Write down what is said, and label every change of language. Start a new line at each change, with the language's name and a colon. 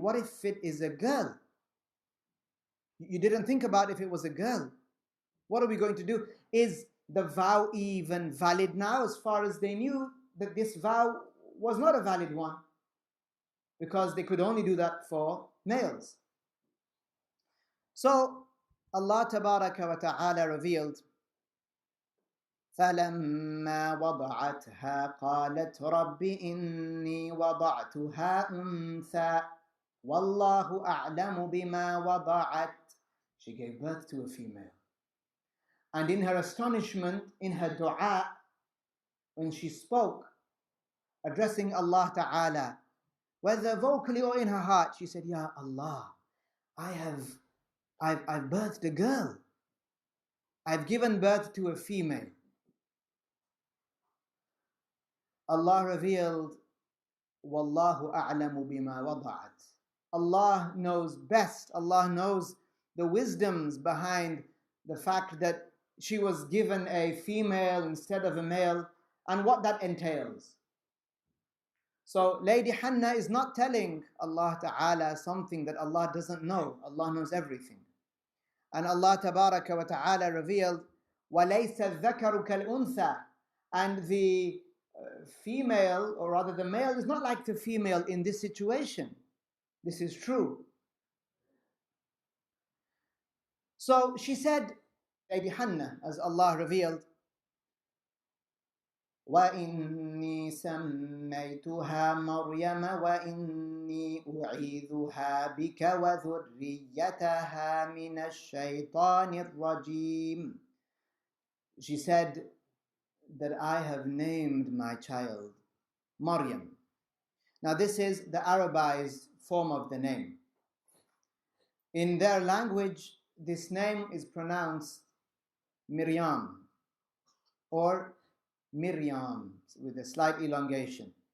English: What if it is a girl? You didn't think about if it was a girl. What are we going to do? Is the vow even valid now? As far as they knew that this vow was not a valid one, because they could only do that for males. So Allah tabaraka wa ta'ala revealed,
Arabic: فَلَمَّا وَضَعَتْهَا قَالَتْ رَبِّ إِنِّي وَضَعْتُهَا أُنْثَى وَاللَّهُ أَعْلَمُ بِمَا وَضَعَتْ.
English: She gave birth to a female. And in her astonishment, in her dua, when she spoke, addressing Allah Ta'ala, whether vocally or in her heart, she said, Ya Allah, I've birthed a girl. I've given birth to a female. Allah revealed,
Arabic: Wallahu a'lamu bima wada'at.
English: Allah knows best. Allah knows the wisdoms behind the fact that she was given a female instead of a male, and what that entails. So Lady Hannah is not telling Allah Ta'ala something that Allah doesn't know. Allah knows everything. And Allah Tabaraka wa Ta'ala revealed,
Arabic: وَلَيْسَ الذَّكَرُ كَالْأُنْثَى.
English: And the female, or rather the male, is not like the female in this situation. This is true. So she said, Lady Hannah, as Allah revealed,
Arabic: وَإِنِّي سَمَّيْتُهَا مَرْيَمَ وَإِنِّي أُعِيذُهَا بِكَ وَذُرِّيَّتَهَا مِنَ الشَّيْطَانِ الرَّجِيمِ.
English: She said that I have named my child Maryam. Now this is the Arabized form of the name. In their language, this name is pronounced Maryam or Miriam with a slight elongation.